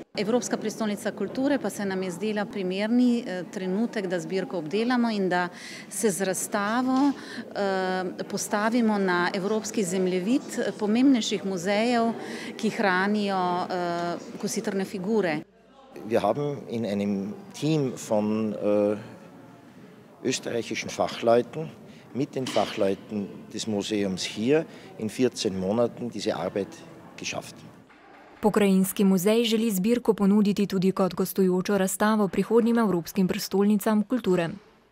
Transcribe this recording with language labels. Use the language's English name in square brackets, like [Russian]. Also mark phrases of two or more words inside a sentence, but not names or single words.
[Slovenian] Evropska prestolnica kulture pa se nam je zdela primerni trenutek, da zbirko obdelamo in da se z razstavo postavimo na evropski zemljevid pomembnejših muzejev, ki hranijo kositrne figure. [German] Wir haben in einem Team von österreichischen Fachleuten mit den Fachleuten des Museums hier in 14 Monaten diese Arbeit geschafft. [Slovenian] Pokrajinski muzej želi zbirko ponuditi tudi kot gostujočo razstavo prihodnjim evropskim prestolnicam kulture.